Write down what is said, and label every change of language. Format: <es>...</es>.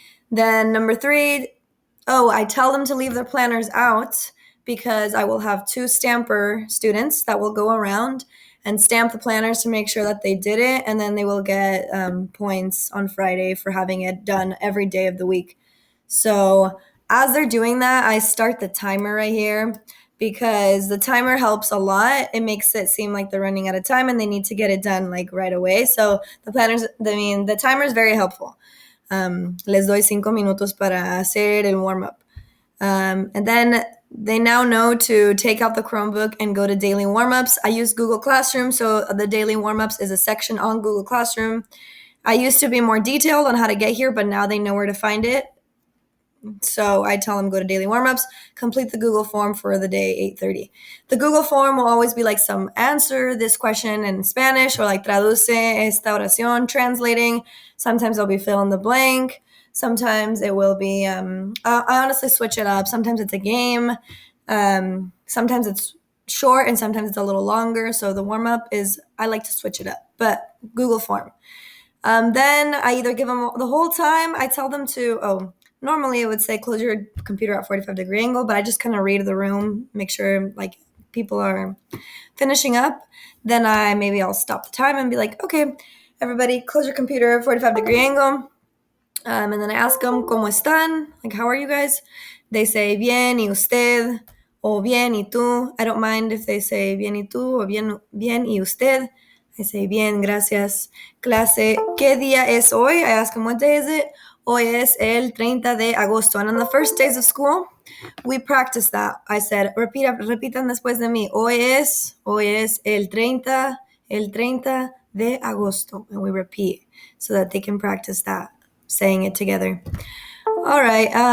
<en>Then number 3, I tell them to leave their planners out because I will have 2 stamper students that will go around and stamp the planners to make sure that they did it, and then they will get points on Friday for having it done every day of the week. So as they're doing that, I start the timer right here because the timer helps a lot. It makes it seem like they're running out of time and they need to get it done like right away. So the timer is very helpful.</en> <es>Les doy 5 minutos para hacer el warm-up.</es> <en>And then they now know to take out the Chromebook and go to daily warm-ups. I use Google Classroom, so the daily warm-ups is a section on Google Classroom. I used to be more detailed on how to get here, but now they know where to find it. So I tell them go to daily warm-ups, complete the Google form for the day 8:30. The Google form will always be like some answer this question in Spanish or like</en> <es>traduce esta oración,</es> <en>translating. Sometimes I'll be fill in the blank. Sometimes it will be, I honestly switch it up. Sometimes it's a game. Sometimes it's short and sometimes it's a little longer. So the warm-up is, I like to switch it up, but Google form. Then I either give them the whole time, I tell them to, normally it would say close your computer at 45-degree angle, but I just kind of read the room, make sure like people are finishing up. Then I'll stop the time and be like, okay, everybody close your computer, 45-degree angle. And then I ask them,</en> <es>¿Cómo están?</es> <en>Like, how are you guys? They say,</en> <es>bien, y usted, o bien, y tú.</es> <en>I don't mind if they say,</en> <es>bien, y tú,</es> <en>or</en> <es>bien, y usted.</es> <en>I say,</en> <es>bien, gracias. Clase, ¿qué día es hoy?</es> <en>I ask them, what day is it?</en> <es>Hoy es el 30 de agosto.</es> <en>And on the first days of school, we practice that. I said,</en> <es>repitan después de mí. Hoy es el 30 de agosto.</es> <en>And we repeat so that they can practice that, saying it together. All right.</en>